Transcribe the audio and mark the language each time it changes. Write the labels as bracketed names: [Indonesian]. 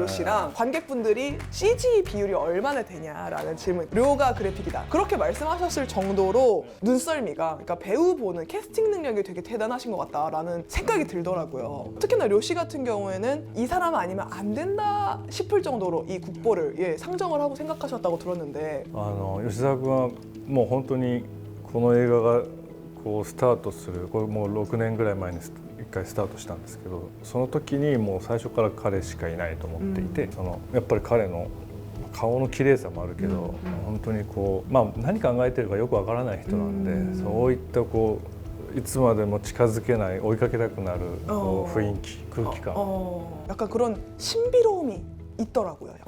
[Korean] 료 씨랑 관객분들이 CG 비율이 얼마나 되냐라는 질문. 료가 그래픽이다. 그렇게 말씀하셨을 정도로 눈썰미가 그러니까 배우 보는 캐스팅 능력이 되게 대단하신 것 같다라는 생각이 들더라고요. 특히나 료 씨 같은 경우에는 이 사람 아니면 안 된다 싶을 정도로 이 국보를 상정을 하고 생각하셨다고 들었는데 [Japanese] 吉沢君はもう本当にこの映画がこうスタートするこれもう6年ぐらい前に1回スタートしたんですけどその時にもう最初から彼しかいないと思っていて、やっぱり彼の顔の綺麗さもあるけど、本当にこう、何考えてるかよくわからない人なんで、そういったこういつまでも近づけない追いかけたくなるこう雰囲気空気感 [Korean] 약간 그런 신비로움이 있더라고요.